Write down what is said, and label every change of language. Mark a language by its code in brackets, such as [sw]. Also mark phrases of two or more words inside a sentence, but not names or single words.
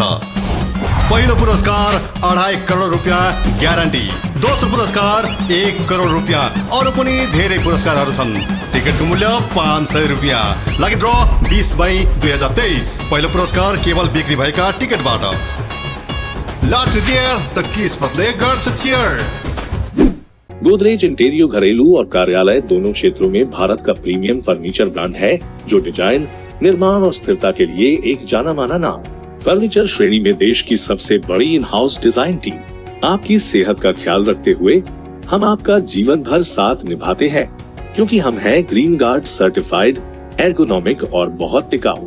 [ne] पहिलो पुरस्कार 2.5 करोड रुपियाँ ग्यारेन्टी, दोस्रो पुरस्कार 1 करोड रुपियाँ, अरू पनि धेरै पुरस्कारहरू छन्। टिकटको मूल्य 500 रुपियाँ। लागि ड्र 20 मई 2023। पहिलो पुरस्कार केवल बिक्री भएका टिकटबाट। लटरी डियर त किस्मतले गर्छ चियर। [hi] गोदरेज इंटीरियर घरेलू और कार्यालय दोनों क्षेत्रों में भारत का प्रीमियम फर्नीचर ब्रांड है, जो डिजाइन, निर्माण और स्थिरता के लिए एक जाना माना नाम। फर्नीचर श्रेणी में देश की सबसे बड़ी [en] in house design team. [hi] आपकी सेहत का ख्याल रखते हुए हम आपका जीवन भर साथ निभाते हैं, क्योंकि हम हैं [en] Green Guard certified, [hi] एर्गोनॉमिक और बहुत टिकाऊ।